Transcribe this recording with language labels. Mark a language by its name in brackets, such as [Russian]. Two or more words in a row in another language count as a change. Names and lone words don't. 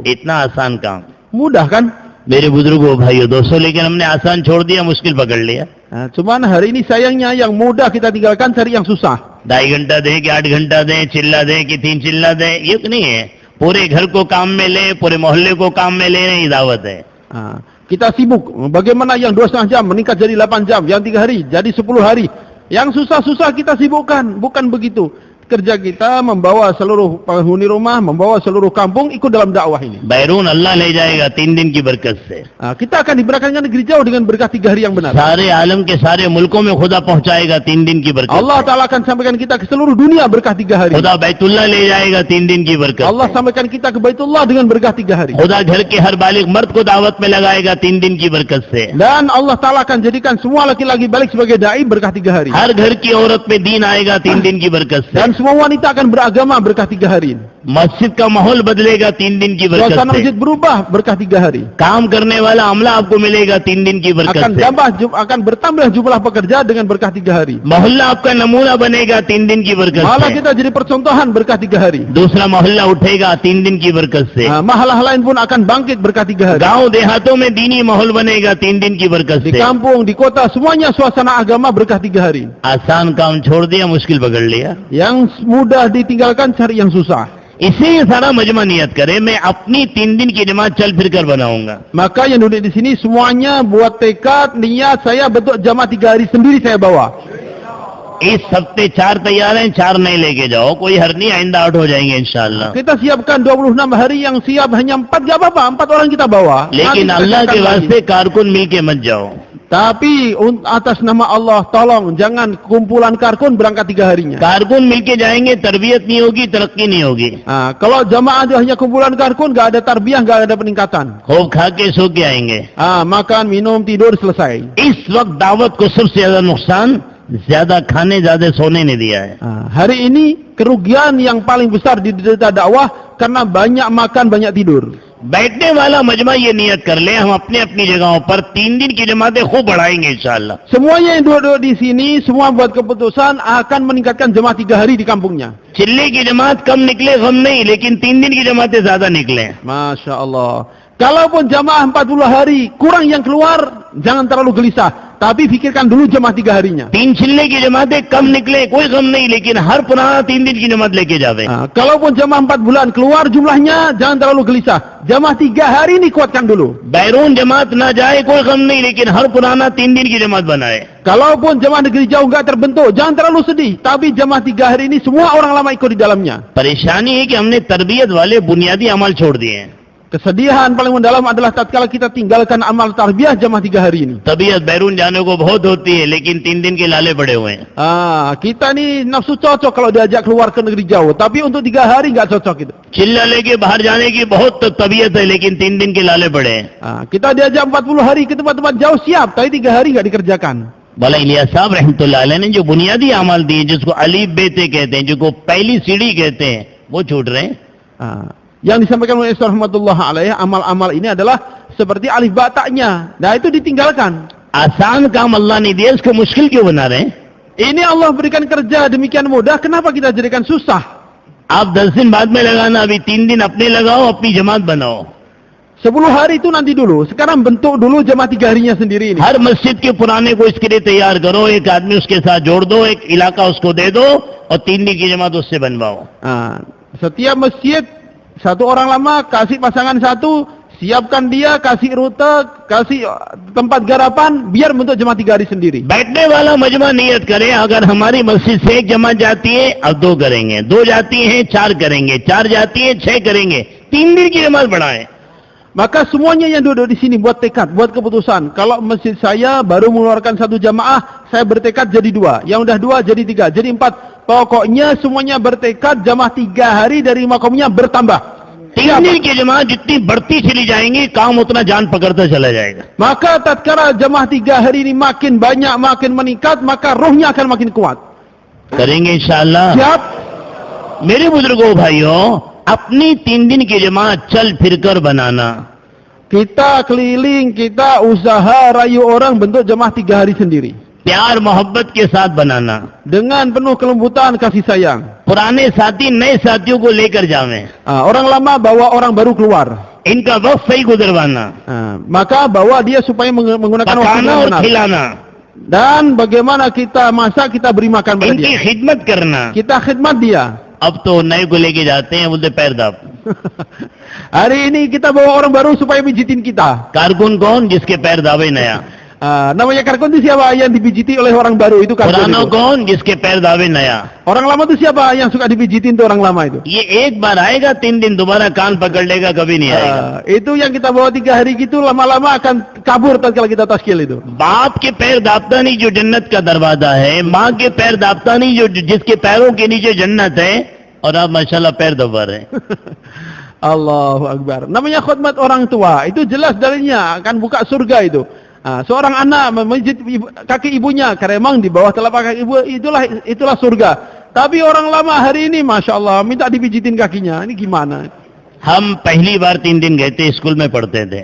[Hindi] इतना आसान काम। [Indonesian] Mudah kan? [Hindi] मेरे बुजुर्गों भाइयों दोस्तों, लेकिन हमने आसान छोड़ दिया, मुश्किल पकड़ लिया। [Indonesian] Nah, cuman hari ini sayangnya yang mudah kita tinggalkan, cari yang susah. [Hindi] 2.5 घंटा दें कि 8 घंटा दें, चिल्ला दें कि 3 चिल्ला दें, ये तो नहीं है। पूरे घर को काम में ले, पूरे मोहल्ले को काम में लेने की दावत है। [Indonesian] Nah, kita sibuk. Bagaimana yang 2,5 jam meningkat jadi 8 jam, yang 3 hari jadi 10 hari. Yang susah-susah kita sibukkan, bukan begitu. Kerja kita membawa seluruh penghuni rumah, membawa seluruh kampung ikut dalam dakwah ini. [Hindi] बैरून अल्लाह ले जाएगा 3 दिन की बरकत से। [Indonesian] Nah, kita akan diberkati negeri jauh dengan berkah 3 hari yang benar. [Hindi] सारे आलम के सारे मुल्कों में खुदा पहुंचाएगा 3 दिन की बरकत [Indonesian] Allah [Hindi] से। [Indonesian] Ta'ala akan sampaikan kita ke seluruh dunia berkah 3 hari. [Hindi] खुदा बैतुल्लाह ले जाएगा 3 दिन की बरकत [Indonesian] Allah [Hindi] से। [Indonesian] sampaikan kita ke Baitullah dengan berkah 3 hari. [Hindi] खुदा घर के हर बालिग मर्द को दावत में लगाएगा 3 दिन की बरकत से। [Indonesian] Dan Allah Ta'ala akan jadikan semua laki-laki balik sebagai da'i berkah 3 hari. [Hindi] हर घर की औरत में दीन आएगा 3 दिन की बरकत से। [Indonesian] Dan semua wanita akan beragama berkah 3 hari. [Hindi] मस्जिद का माहौल बदलेगा 3 दिन की बरकत [Indonesian] Suasana [Hindi] से। [Indonesian] masjid berubah berkah 3 hari. [Hindi] काम करने वाला अमला आपको मिलेगा 3 दिन की बरकत [Indonesian] Akan [Hindi] से। [Indonesian] akan bertambah jumlah pekerja dengan berkah 3 hari. [Hindi] मोहल्ला आपका नमूना बनेगा 3 दिन की बरकत [Indonesian] Malah [Hindi] से। [Indonesian] kita jadi percontohan berkah 3 hari. [Hindi] दूसरा मोहल्ला उठेगा 3 दिन की बरकत से। [Indonesian] Mahalah lain pun akan bangkit berkah 3 hari. [Hindi] गांव देहातों में दीनी माहौल बनेगा 3 दिन की बरकत [Indonesian] Di [Hindi] से। [Indonesian] kampung, di kota, semuanya suasana agama berkah 3 hari. [Hindi] आसान काम छोड़ दिया, मुश्किल पकड़ लिया। [Indonesian] Yang mudah ditinggalkan, cari yang susah. [Hindi] इसे ये सारा मजमा नियत करे, मैं अपनी 3 दिन की जमात चल फिर कर बनाऊंगा। [Indonesian] Maka yang duduk di sini semuanya buat tekad, niat, saya bentuk jamaah 3 hari sendiri saya bawa. [Hindi] इस हफ्ते 4 तैयार हैं, 4 नहीं लेके जाओ, कोई हर नहीं, आइंदा 8 हो जाएंगे इंशाअल्लाह। [Indonesian] Kita siapkan 26 hari, yang siap hanya 4, gak apa-apa, 4 orang kita bawa. [Hindi] लेकिन [Indonesian] Nanti [Hindi] अल्लाह [Indonesian] kita [Hindi] के [Indonesian] akan [Hindi] वास्ते कारकुन मिल के मत जाओ। [Indonesian] Tapi atas nama Allah, tolong jangan kumpulan karkun berangkat 3 harinya. [Hindi] कारकुन मिल के जाएंगे, तरबियत नहीं होगी, तरक्की नहीं होगी। [Indonesian] Kalau jamaah itu hanya kumpulan karkun, gak ada tarbiyah, gak ada peningkatan. [Hindi] खूब खा के सो के आएंगे। [Indonesian] Makan, minum, tidur, selesai. [Hindi] इस वक्त दावत को सबसे ज्यादा नुकसान ज्यादा खाने ज्यादा सोने ने दिया है। [Indonesian] Hari ini kerugian yang paling besar di diderita dakwah karena banyak makan, banyak tidur. [Hindi] बैठने वाला मजमा ये नियत कर ले, हम अपने अपनी जगहों पर 3 दिन की जमातें खूब बढ़ाएंगे इंशाअल्लाह। [Indonesian] Semuanya yang duduk di sini, semua buat keputusan akan meningkatkan jemaah 3 hari di kampungnya. [Hindi] चिल्ले की जमात कम निकले गम नहीं, लेकिन 3 दिन की जमातें ज्यादा निकले। [Arabic] Masya Allah. [Indonesian] Kalaupun jamaah 40 hari, kurang yang keluar, jangan terlalu gelisah. Tapi pikirkan dulu jamaah 3 harinya. [Hindi] 3 चिल्ले की जमातें कम निकले, कोई गम नहीं, लेकिन हर पुराना 3 दिन की जमात लेके जावे। [Indonesian] Kalaupun jamaah 4 bulan keluar jumlahnya, jangan terlalu gelisah. Jamaah 3 hari ini kuatkan dulu. [Hindi] बैरून जमात ना जाए, कोई गम नहीं, लेकिन हर पुराना 3 दिन की जमात बनाए। [Indonesian] Kalaupun jamaah negeri jauh enggak terbentuk, jangan terlalu sedih. Tapi jamaah 3 hari ini semua orang lama ikut di dalamnya. [Hindi] परेशानी है कि हमने तरबियत वाले बुनियादी अमल छोड़ दिए हैं। [Indonesian] Kesedihan paling mendalam adalah tatkala kita tinggalkan amal tarbiyah jamaah 3 hari ini. [Hindi] तबीयत बैरून जाने को बहुत होती है, लेकिन 3 दिन के लाले पड़े हुए हैं। [Indonesian] Kita ni nafsu cocok kalau diajak keluar ke negeri jauh, tapi untuk 3 hari enggak cocok itu. [Hindi] चिल्ला लेके बाहर जाने की बहुत तबीयत है, लेकिन 3 दिन के लाले पड़े हैं। [Indonesian] Kita diajak 40 hari ke tempat-tempat jauh siap, tapi 3 hari enggak dikerjakan. [Hindi] वाला इलियास साहब [Arabic] رحمة الله عليه [Hindi] ने जो बुनियादी अमल दिए, जिसको अलीफ बेते कहते हैं, जिसको पहली सीढ़ी कहते हैं, वो छूट रहे हैं। [Indonesian] Yang disampaikan oleh Ustaz [Arabic] رحمة الله عليه, [Indonesian] amal-amal ini adalah seperti alif ba ta'nya. Nah, itu ditinggalkan. [Hindi] आसान काम अल्लाह ने दिया, इसको मुश्किल क्यों बना रहे हैं? [Indonesian] Ini Allah berikan kerja demikian mudah, kenapa kita jadikan susah? [Hindi] आप 10 दिन बाद में लगाना, अभी 3 दिन अपने लगाओ, अपनी जमात बनाओ. [Indonesian] 10 hari itu nanti dulu. Sekarang bentuk dulu jamaah 3 harinya sendiri ini. [Hindi] हर मस्जिद के पुराने को इसके लिए तैयार करो, एक आदमी उसके साथ जोड़ दो, एक इलाका उसको दे दो और 3 दिन की जमात उससे बनवाओ. [Indonesian] Setiap masjid satu orang lama kasih pasangan satu, siapkan dia, kasih rute, kasih tempat garapan, biar bentuk jamaah 3 hari sendiri. [Hindi] बैठने वाला मजमा नियत करे, अगर हमारी मस्जिद से एक जमात जाती है अब 2 करेंगे, 2 जाती है 4 करेंगे, 4 जाती है 6 करेंगे, 3 दिन की जमात बढ़ाएं. [Indonesian] Maka semuanya yang duduk di sini buat tekad, buat keputusan. Kalau masjid saya baru mengeluarkan 1 jamaah, saya bertekad jadi 2. Yang udah 2 jadi 3, jadi 4. Pokoknya semuanya bertekad jamaah 3 hari dari makomnya bertambah. [Hindi] 3 दिन की जमात जितनी बढ़ती चली जाएंगी, काम उतना जान पकड़ता चला जाएगा. [Indonesian] Maka tatkala jamaah 3 hari ini makin banyak, makin meningkat, maka rohnya akan makin kuat. [Hindi] करेंगे इंशाअल्लाह. [Indonesian] Siap? [Hindi] मेरे बुजुर्गों भाइयों, अपनी 3 दिन की जमात चल फिरकर बनाना. [Indonesian] Kita keliling, kita usaha rayu orang bentuk jamaah 3 hari sendiri. [Hindi] प्यार मोहब्बत के साथ बनाना. [Indonesian] Dengan penuh kelembutan, kasih sayang. [Hindi] पुराने साथी नए साथियों को लेकर जावें. [Indonesian] Orang lama bawa orang baru keluar. [Hindi] इनका वक्त सही गुजरवाना. [Indonesian] Maka bawa dia supaya menggunakan waktu [Hindi] पकाना [Indonesian] yang [Hindi] और [Indonesian] benar. [Hindi] खिलाना. [Indonesian] Dan bagaimana kita masak, kita beri makan pada [Hindi] इनकी [Indonesian] dia. [Hindi] खिदमत करना. [Indonesian] Kita khidmat dia. [Hindi] अब तो नए को लेके जाते हैं, बोलते पैर दाब. [Indonesian] Hari ini kita bawa orang baru supaya pijitin kita. [Hindi] कारकुन कौन? जिसके पैर दावे नया. [Indonesian] Namanya karkun itu siapa? Yang dipijiti oleh orang baru itu karkun [Hindi] पुराना [Indonesian] itu. [Hindi] कौन? जिसके पैर दावे नया. [Indonesian] Orang lama itu siapa? Yang suka dipijitin itu orang lama itu. [Hindi] ये एक बार आएगा, 3 दिन दोबारा कान पकड़ लेगा, कभी नहीं आएगा. [Indonesian] Itu yang kita bawa 3 hari gitu, lama-lama akan kabur tatkala kita taskil itu. [Hindi] बाप के पैर दापता नहीं जो जन्नत का दरवाजा है, माँ के पैर दापता नहीं जो जिसके पैरों के नीचे जन्नत है, और आप माशाल्लाह पैर दबा रहे हैं. [Arabic] Allahu Akbar. [Indonesian] Namanya khidmat orang tua, itu jelas darinya akan buka surga itu. Seorang anak memijit kaki ibunya, karena memang di bawah telapak kaki ibu itulah surga. Tapi orang lama hari ini, [Arabic] ما شاء الله, [Indonesian] minta dipijitin kakinya. Ini gimana? [Hindi] हम पहली बार 3 दिन गए थे, स्कूल में पढ़ते थे.